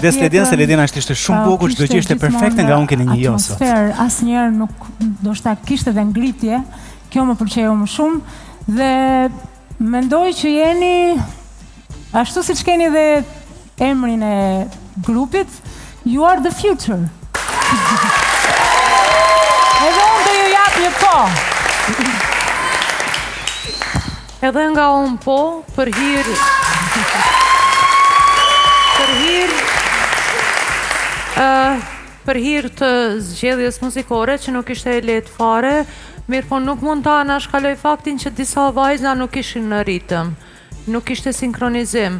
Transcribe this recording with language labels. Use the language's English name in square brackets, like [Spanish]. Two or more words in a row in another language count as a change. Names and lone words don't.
[Albanian] Kujdes Ledina, se Ledina ishte shumë bukur, çdo gjë ishte perfekte, nga unë keni një jo sot. Atmosferë, asnjëherë nuk ndoshta kishte edhe ngritje, kjo më pëlqeu më shumë dhe mendoj që jeni ashtu siç keni dhe emrin e grupit, [English] you are the future. [Albanian] Edhe unë do ju jap një po. Edhe nga unë po, për hir të zgjedhjes muzikore që nuk ishte e lehtë fare, mirë po nuk mund ta anashkaloj faktin që disa vajza nuk ishin në ritëm, nuk ishte sinkronizim.